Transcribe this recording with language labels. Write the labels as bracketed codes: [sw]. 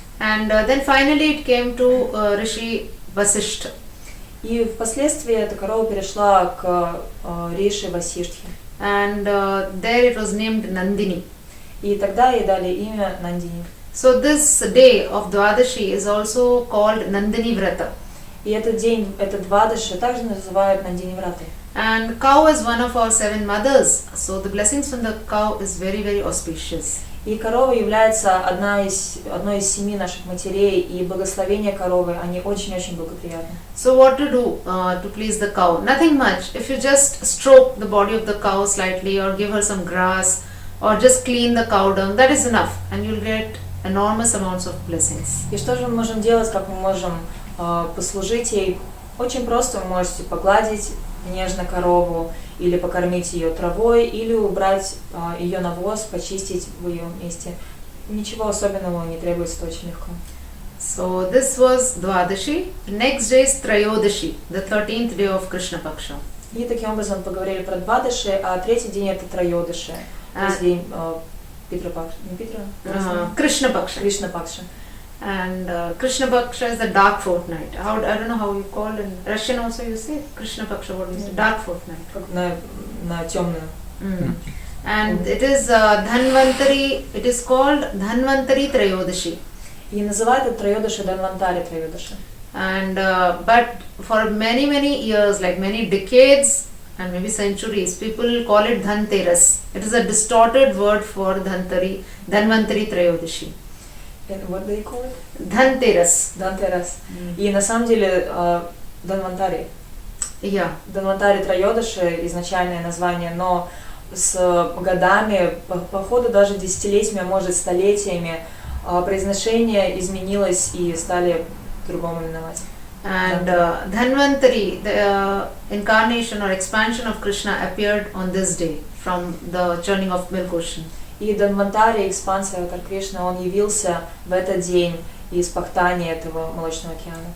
[en] And then finally it came to Rishi Vasishtha. [ru] И впоследствии эта корова перешла к Риши Васиштхе. [en] And there it was named Nandini. [ru] И тогда ей дали имя Нандини. [en] So this day of Dvadashi is also called Nandini Vrata. [ru] И этот день, этот Двадаши, также называют Нандини Вратой. [en] And cow is one of our 7 mothers, so the blessings from the cow is very, very auspicious. [ru] И корова является одной из 7 наших матерей, и благословения коровы, они очень-очень благоприятны. [en] So what to do to please the cow? Nothing much. If you just stroke the body of the cow slightly, or give her some grass, or just clean the cow dung, that is enough, and you'll get enormous amounts of blessings. [ru] И что же мы можем делать, как мы можем послужить ей? Очень просто вы можете погладить нежно корову, или покормить ее травой, или убрать ее навоз, почистить в ее месте. Ничего особенного не требуется, это очень легко. [en] So this was Dvadashi. Next day is Trayodashi, the 13th day of Krishna Paksha. [ru] И таким образом поговорили про Двадыши, а третий день это Троёдыши, то есть день Питра Пакша, не Питра? [en] Krishna Paksha. [ru] Кришна Пакша. [en] And Krishna Paksha is the dark fortnight. I don't know how you call in Russian also you say Krishna Paksha, what is it? Dark fortnight. [ru] Как на темную. [en] And it is Dhanvantari, it is called Dhanvantari Trayodashi. [ru] И называют это Троёдыши Дhanvantari Троёдыши. [en] And but for many years, like many decades and maybe centuries, people call it Dhanteras. It is a distorted word for Dhanvantari Trayodashi. And what do you call it? Dhanteras. [ru] Дhanтерас. И на самом деле Дhanvantari. [en] Yeah. [ru] Дhanвантари Троёдыши изначальное название, но с годами, по ходу даже десятилетиями, а может столетиями, произношение изменилось и стали по-другому именовать. [en] And Dhanvantari, the incarnation or expansion of Krishna appeared on this day from the churning of milk ocean. [ru] И Дhanвантари, экспансия Аватар Кришны, он явился в этот день из пахтания этого молочного океана.